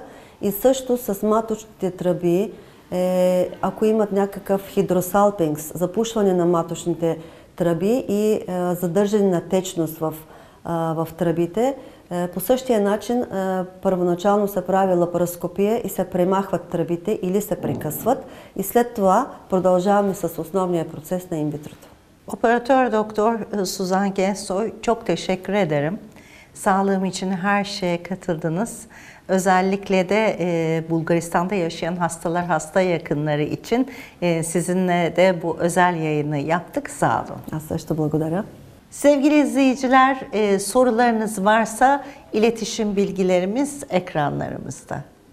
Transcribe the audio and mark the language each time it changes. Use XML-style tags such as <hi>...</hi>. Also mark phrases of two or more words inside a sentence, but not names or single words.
<bg>И също с маточните тръби, ако имат някакъв хидросалпингс, запушване на маточните тръби и задържане на течност в тръбите, по същия начин първоначално се прави лапароскопия и се премахват тръбите или се прекъсват и след това продължаваме с основния процес на инвитрото.</bg> <tr>Operatör Doktor Suzan Gensoy, çok teşekkür ederim. Sağlığım için her şeye katıldınız. Özellikle de Bulgaristan'da yaşayan hastalar, hasta yakınları için sizinle de bu özel yayını yaptık. Sağ olun.</tr> <bg>Аз също благодаря.</bg> <tr>Sevgili izleyiciler, sorularınız varsa iletişim bilgilerimiz ekranlarımızda.</tr>